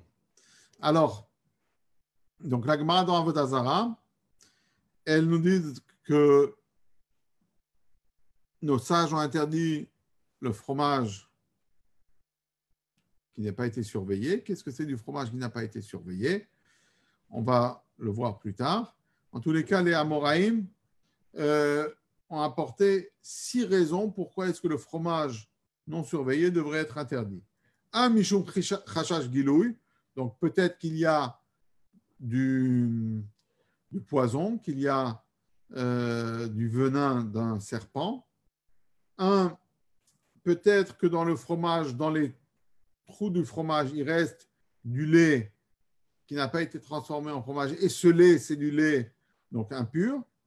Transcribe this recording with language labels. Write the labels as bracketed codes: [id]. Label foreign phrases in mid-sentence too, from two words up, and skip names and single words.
[fr] Alors, donc la Gemara dans Avodah Zarah, elle nous dit que nos sages ont interdit le fromage qui n'a pas été surveillé. Qu'est-ce que c'est du fromage qui n'a pas été surveillé? On va le voir plus tard. En tous les cas, les Amoraïm ont apporté 6 raisons pourquoi est-ce que le fromage non surveillé devrait être interdit. [he] Un משום חשש גילוי, [fr] donc peut-être qu'il y a du poison, qu'il y a du venin d'un serpent. Un, peut-être que dans le fromage, dans les trous du fromage, il reste du lait qui n'a pas été transformé en fromage, et ce lait, c'est du lait donc impur.